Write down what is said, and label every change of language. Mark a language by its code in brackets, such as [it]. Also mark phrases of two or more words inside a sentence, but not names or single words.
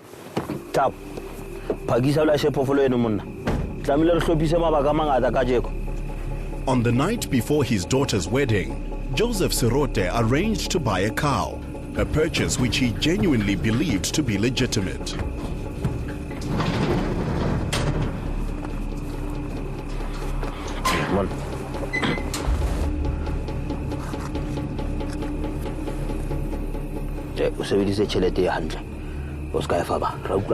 [en] On the night before his daughter's wedding, Joseph Sirote arranged to buy a cow, a purchase which he genuinely believed to be legitimate. [st] Usebenzise tšhelete ya hantle o ska e fa ba ra utlwa